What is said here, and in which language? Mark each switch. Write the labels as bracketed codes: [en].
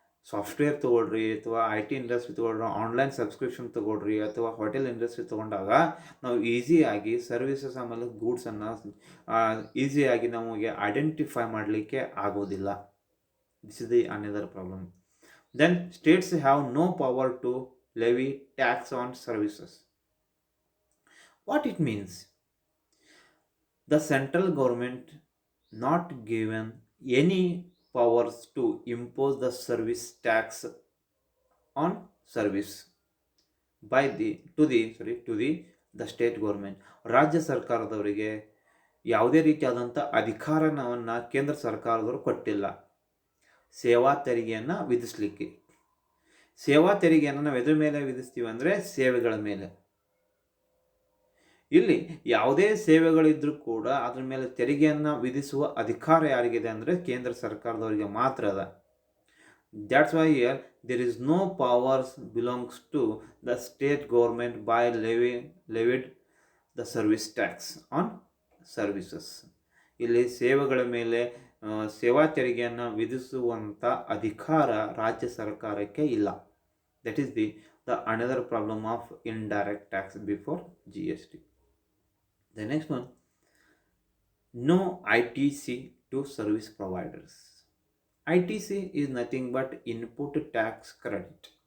[kn] Software ತೊಗೊಳ್ರಿ ಅಥವಾ IT industry ತೊಗೊಳ್ರಿ, ಆನ್ಲೈನ್ ಸಬ್ಸ್ಕ್ರಿಪ್ಷನ್ ತೊಗೊಳ್ರಿ ಅಥವಾ ಹೋಟೆಲ್ ಇಂಡಸ್ಟ್ರಿ ತೊಗೊಂಡಾಗ ನಾವು ಈಸಿಯಾಗಿ ಸರ್ವಿಸಸ್ ಆಮೇಲೆ ಗೂಡ್ಸನ್ನು ಈಸಿಯಾಗಿ ನಮಗೆ ಐಡೆಂಟಿಫೈ ಮಾಡಲಿಕ್ಕೆ ಆಗೋದಿಲ್ಲ. [en] This is the another problem. Then states have no power to levy tax on services. What it means? The central government not given any powers to impose the service tax on service by to the state government. [kn] ರಾಜ್ಯ ಸರ್ಕಾರದವರಿಗೆ ಯಾವುದೇ ರೀತಿಯಾದಂಥ ಅಧಿಕಾರವನ್ನು ಕೇಂದ್ರ ಸರ್ಕಾರದವರು ಕೊಟ್ಟಿಲ್ಲ ಸೇವಾ ತೆರಿಗೆಯನ್ನು ವಿಧಿಸಲಿಕ್ಕೆ. ಸೇವಾ ತೆರಿಗೆಯನ್ನು ನಾವು ಎದ್ರ ಮೇಲೆ ವಿಧಿಸ್ತೀವಿ ಅಂದರೆ ಸೇವೆಗಳ ಮೇಲೆ. ಇಲ್ಲಿ ಯಾವುದೇ ಸೇವೆಗಳಿದ್ರೂ ಕೂಡ ಅದ್ರ ಮೇಲೆ ತೆರಿಗೆಯನ್ನು ವಿಧಿಸುವ ಅಧಿಕಾರ ಯಾರಿಗಿದೆ ಅಂದರೆ ಕೇಂದ್ರ ಸರ್ಕಾರದವರಿಗೆ ಮಾತ್ರ ಅದ. [en] That's why here there is no powers belongs to the state government by levied the service tax on services. [kn] ಇಲ್ಲಿ ಸೇವೆಗಳ ಮೇಲೆ ಸೇವಾ ತೆರಿಗೆಯನ್ನು ವಿಧಿಸುವಂಥ ಅಧಿಕಾರ ರಾಜ್ಯ ಸರ್ಕಾರಕ್ಕೆ ಇಲ್ಲ. [en] That is the another problem of indirect tax before GST. The next one, no ITC to service providers. ITC is nothing but input tax credit.